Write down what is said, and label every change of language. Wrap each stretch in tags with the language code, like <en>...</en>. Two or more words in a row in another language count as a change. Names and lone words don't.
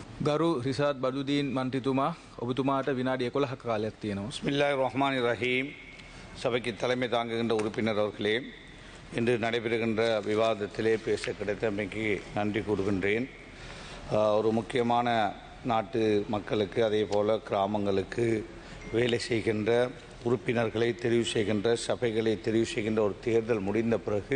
<si>ගරු රිසාත් බදුදීන් මන්ත්‍රීතුමා ඔබතුමාට විනාඩි 11ක කාලයක් තියෙනවා.</si> <ar>بسم الله الرحمن الرحيم.</ar> <ta>சபைக்கு தலைமை தாங்குகின்ற உறுப்பினர் அவர்களே, இன்று நடைபெறுகின்ற விவாதத்திலே பேச கிடைத்தமைக்கு நன்றி கூறுகின்றேன். ஒரு முக்கியமான நாட்டு மக்களுக்கு அதே போல கிராமங்களுக்கு வேலை செய்கின்ற உறுப்பினர்களை தெரிவு செய்கின்ற சபைகளை தெரிவு செய்கின்ற ஒரு தேர்தல் முடிந்த பிறகு</ta>